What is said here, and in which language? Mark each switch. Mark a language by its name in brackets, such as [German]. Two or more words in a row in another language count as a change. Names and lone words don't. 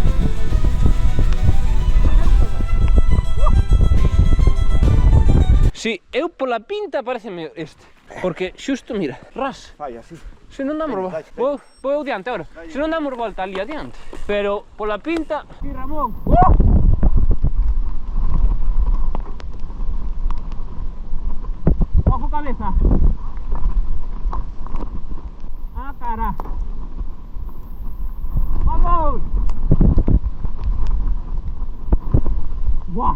[Galician] Si, eu pola pinta pareceme este. Porque xusto, mira, ras. Falla, sí. Se non damos volta, vou diante agora. Se non damos volta ali adiante. Pero pola pinta... Sí, Ramón. Ojo cabeza. Ah, cara. Vamos. Buah.